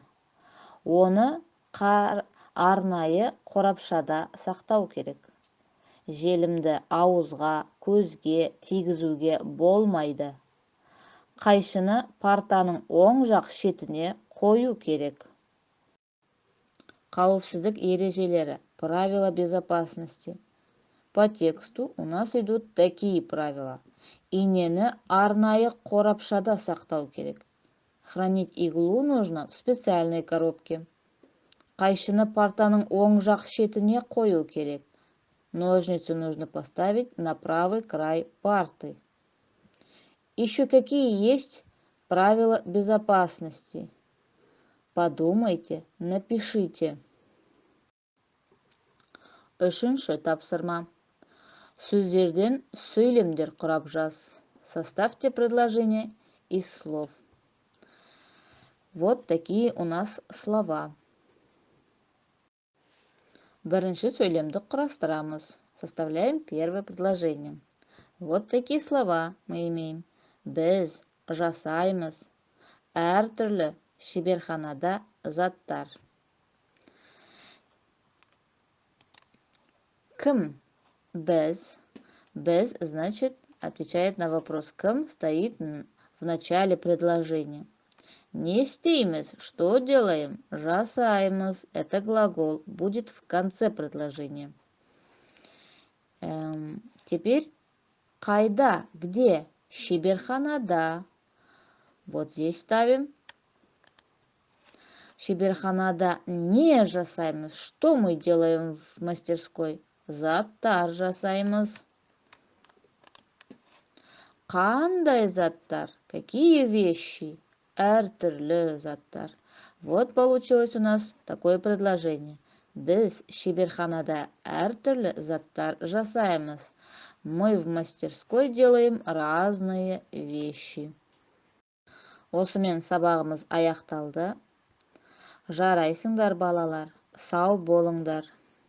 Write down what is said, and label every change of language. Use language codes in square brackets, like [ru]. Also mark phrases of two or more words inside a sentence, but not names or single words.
[kk] Оны арнайы қорапшада сақтау керек. Желімді ауызға, көзге тигізуге болмайды. Қайшыны партаның оң жақ шетіне қою керек. Қауіпсіздік ережелері. [ru] Правила безопасности. По тексту у нас идут такие правила. [kk] Инені арнайы қорапшада сақтау керек. [ru] Хранить иглу нужно в специальной коробке. [kk] Қайшыны партаның оң жақ шетіне қою керек. [ru] Ножницы нужно поставить на правый край парты. Еще какие есть правила безопасности? Подумайте, напишите. [kk] 3-ші тапсырма. Сөздерден сөйлемдер құрап жаз. [ru] Составьте предложение из слов. Вот такие у нас слова. [kk] Бірінші сөйлемді құрастырамыз. [ru] Составляем первое предложение. Вот такие слова мы имеем. [kk] Біз жасаймыз. Әртүрлі шеберханада заттар. Кім? Біз. Біз, [ru] значит, отвечает на вопрос кім, стоит в начале предложения. [kk] Не істейміз, [ru] что делаем? [kk] Жасаймыз. [ru] Это глагол, будет в конце предложения. Теперь қайда, где? Шеберханада. Вот здесь ставим. [kk] Шеберханада не жасаймыз. [ru] Что мы делаем в мастерской? [kk] Заттар жасаймыз. Қандай заттар? [ru] Какие вещи? [kk] Әртүрлі заттар. [ru] Вот получилось у нас такое предложение. [kk] Біз шеберханада әртүрлі заттар жасаймыз. [ru] Мы в мастерской делаем разные вещи. [kk] Осымен сабағымыз аяқталды. Жарайсыңдар балалар, сау болыңдар.